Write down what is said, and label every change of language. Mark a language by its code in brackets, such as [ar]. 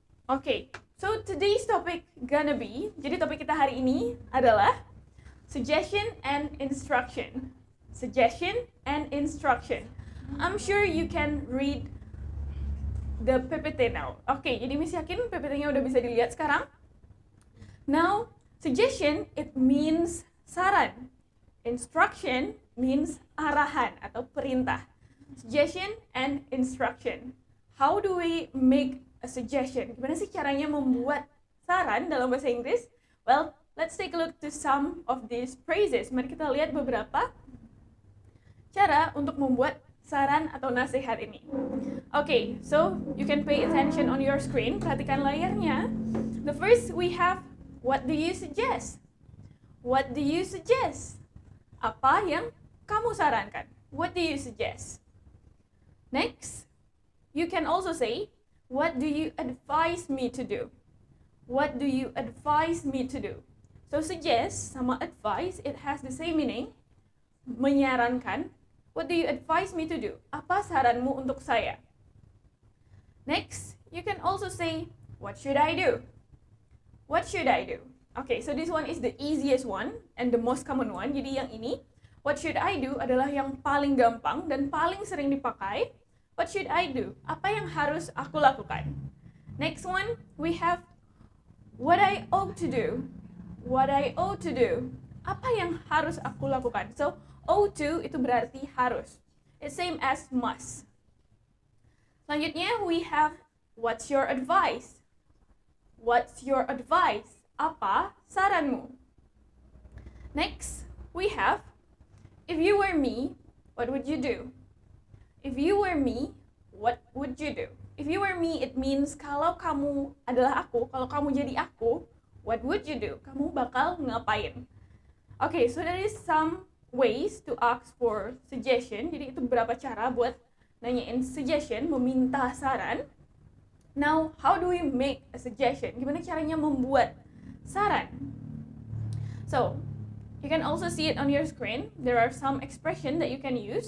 [en] Okay, so today's topic gonna be, [id] jadi topik kita hari ini adalah [en] suggestion and instruction. Suggestion and instruction. I'm sure you can read the PPT now. [id] Okay, jadi Miss yakin PPT-nya udah bisa dilihat sekarang. [en] Now, suggestion, it means saran. Instruction means [id] arahan atau perintah. [en] Suggestion and instruction. How do we make a suggestion? [id] Gimana sih caranya membuat saran dalam bahasa Inggris? [en] Well, let's take a look to some of these phrases. [id] Mari kita lihat beberapa cara untuk membuat saran atau nasihat ini. [en] Okay, so you can pay attention on your screen. [id] Perhatikan layarnya. [en] The first we have, what do you suggest? What do you suggest? [id] Apa yang kamu sarankan? [en] What do you suggest? Next, you can also say, what do you advise me to do? What do you advise me to do? So suggest sama advise, it has the same meaning. Menyarankan. What do you advise me to do? [id] Apa saranmu untuk saya? [en] Next, you can also say, what should I do? What should I do? Okay, so this one is the easiest one and the most common one. [id] Jadi yang ini, [en] what should I do [id] adalah yang paling gampang dan paling sering dipakai. [en] What should I do? [id] Apa yang harus aku lakukan? [en] Next one, we have what I ought to do. What I ought to do. [id] Apa yang harus aku lakukan? [en] So, ought to [id] itu berarti harus. [en] It's same as must. Selanjutnya, we have what's your advice? What's your advice? [id] Apa saranmu? [en] Next, we have if you were me, what would you do? If you were me, what would you do? If you were me, it means [id] kalau kamu adalah aku, kalau kamu jadi aku, [en] what would you do? [id] Kamu bakal ngapain? [en] Okay, so there is some ways to ask for suggestion. [id] Jadi itu beberapa cara buat nanyain suggestion, meminta saran. [en] Now, how do we make a suggestion? [id] Gimana caranya membuat saran? [en] So, you can also see it on your screen. There are some expression that you can use.